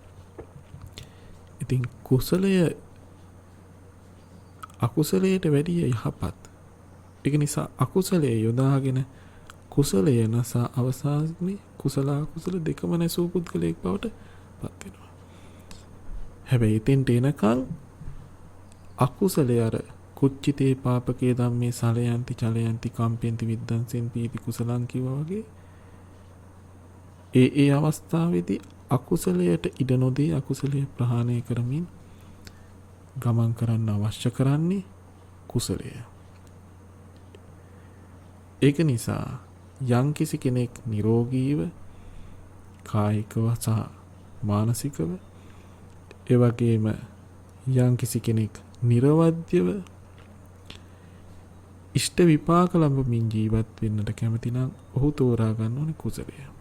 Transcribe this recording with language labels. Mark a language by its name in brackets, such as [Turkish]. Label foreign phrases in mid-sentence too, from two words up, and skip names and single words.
[Sinhala] ඉතින් කුසලය අකුසලයට වැඩිය යහපත්. ඒක නිසා අකුසලයේ යොදාගෙන කුසලය නැසා අවසානයේ කුසල අකුසල දෙකම නැසූ පුද්ගලයෙක් බවට පත් වෙනවා. හැබැයි එතෙන්ට එනකන් අකුසලය අර [Pali] කුච්චිතේ පාපකේ ධම්මේ සලයන්ති චලයන්ති කම්පෙන්ති විද්දන්සෙන් පීති කුසලං [Sinhala] කිව්වා වගේ ඒ අවස්ථාවේදී අකුසලයට ඉඩ නොදී අකුසලය ප්‍රහාණය කරමින් ගමන් කරන්න අවශ්‍ය කරන්නේ කුසලය. ඒක නිසා යම්කිසි කෙනෙක් නිරෝගීව කායිකව සහ මානසිකව ඒ වගේම යම්කිසි කෙනෙක් නිර්වද්‍යව ඉෂ්ට විපාක ලැබමින් ජීවත් වෙන්නට කැමති නම් ඔහු තෝරා ගන්න ඕනේ කුසලය.